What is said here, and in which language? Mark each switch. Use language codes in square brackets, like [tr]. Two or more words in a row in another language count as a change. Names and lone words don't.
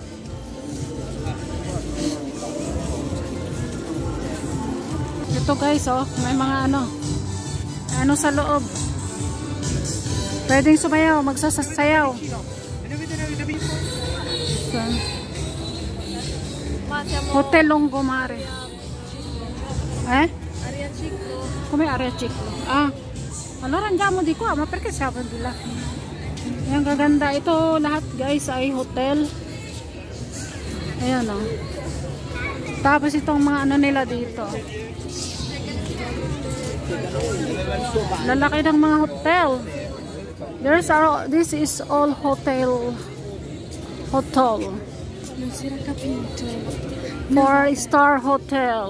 [tl] Ito guys, may mga ano sa loob. Pwedeng sumayaw, magsasayaw. Hotel Longomare. [it] Area Ciclo. Come area Ciclo? Allora andiamo di qua, ma perché siamo di là? [tl] Ayan, gaganda. Ito lahat guys ay hotel. Ayan Tapos itong mga ano nila dito. Lalaki ng mga hotel. [en] This is all hotel. 4-star hotel.